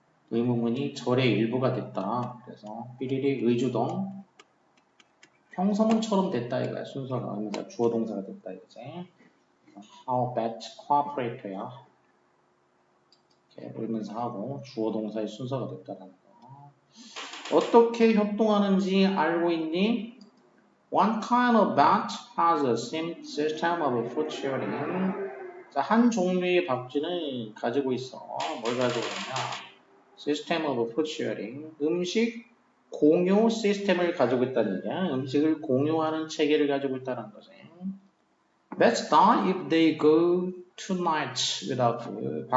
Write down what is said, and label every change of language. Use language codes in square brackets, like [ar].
[ko] 의문문이 절의 일부가 됐다. 그래서 삐리리 의주동 형성문처럼 됐다 이거야. 순서가 의문사 주어 동사가 됐다 이거지. [en] How bad cooperate야. [ko] 이렇게 의문사하고 주어 동사의 순서가 됐다는 거. 어떻게 협동하는지 알고 있니? [en] One kind of bat has a system of food sharing. [ko] 자, 한 종류의 박쥐는 가지고 있어. [en] 뭘 가지고 있냐? System of food sharing. [ko] 음식 공유 시스템을 가지고 있다는 얘기야. 음식을 공유하는 체계를 가지고 있다는 거지. [en] Bats die if they go 2 nights without food.